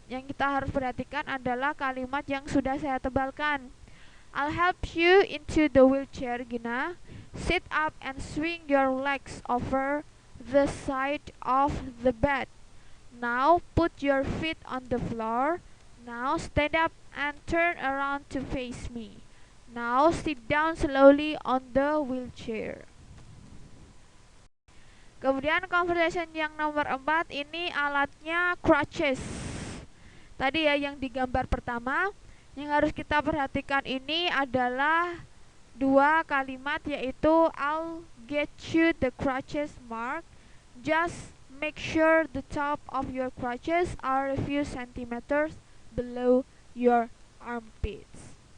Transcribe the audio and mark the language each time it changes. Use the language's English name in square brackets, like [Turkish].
[Indonesian] Yang kita harus perhatikan adalah kalimat yang sudah saya tebalkan. [English] I'll help you into the wheelchair, Gina. Sit up and swing your legs over the side of the bed. Now put your feet on the floor. Now stand up and turn around to face me. Now sit down slowly on the wheelchair. [Indonesian] Kemudian conversation yang nomor 4, ini alatnya crutches. Tadi ya yang digambar pertama. Yang harus kita perhatikan ini adalah 2 kalimat, yaitu [English] I'll get you the crutches, Mark. Just make sure the top of your crutches are a few centimeters below your armpits.